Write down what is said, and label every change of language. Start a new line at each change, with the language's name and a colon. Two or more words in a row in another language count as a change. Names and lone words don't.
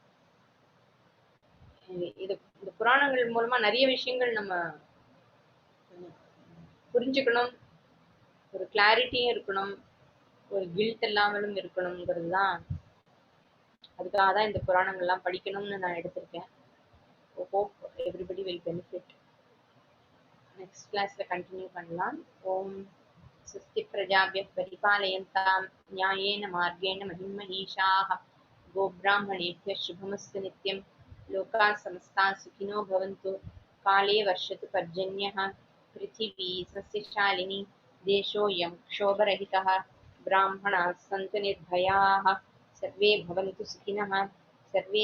Tamil: இது இந்த புராணங்கள் மூலமா நிறைய விஷயங்கள் நம்ம புரிஞ்சுக்கணும், ஒரு கிளாரிட்டியும் இருக்கணும், ஒரு கில்ட் இல்லாமலும் இருக்கணுங்கிறது தான். அதுக்காக தான் இந்த புராணங்கள்லாம் படிக்கணும்னு நான் எடுத்திருக்கேன்.
English: Hope everybody will benefit. next class continue
Tamil: பண்ணலாம்.
Sanskrit: ஓம் स्वस्ति प्रजाभ्यः परिपालयन्तां न्यायेन मार्गेण महिमहीषाः गोब्राह्मणेभ्यः शुभमस्तु नित्यं लोकाः समस्ताः सुखिनो भवन्तु काले वर्षतु पर्जन्यः पृथिवी सस्यशालिनी देशोऽयं क्षोभरहितः ब्राह्मणाः सन्तु निर्भयाः सर्वे भवन्तु सुखिनः सर्वे